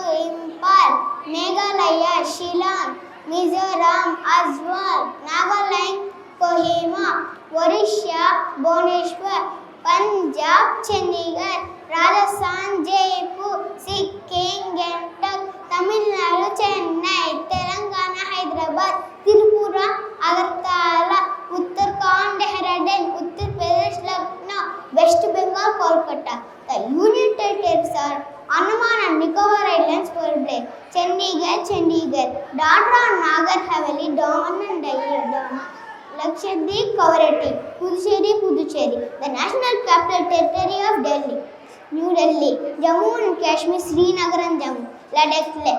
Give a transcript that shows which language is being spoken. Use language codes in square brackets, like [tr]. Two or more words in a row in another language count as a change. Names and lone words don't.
[en] Impal, Meghalaya, Shillong, Mizoram, Aswal, Nagaland, Kohima, Orissa, Bhubaneswar, Punjab, Chandigarh, Rajasthan, Jaipur, Sikkim, Gangtok, Tamil Nadu, Chennai, Telangana, Hyderabad, Tripura, Agartala, Uttarakhand, Dehradun, Uttar Pradesh, Lucknow, West Bengal, Kolkata. The union territories are Andaman and Nicobar Islands per day, Chandigarh, Dadra and Nagar Haveli, Daman and Diu, Lakshadweep, Kavaratti, Puducherry. The national capital territory of Delhi, New Delhi, Jammu and Kashmir, Srinagar and Jammu, Ladakh.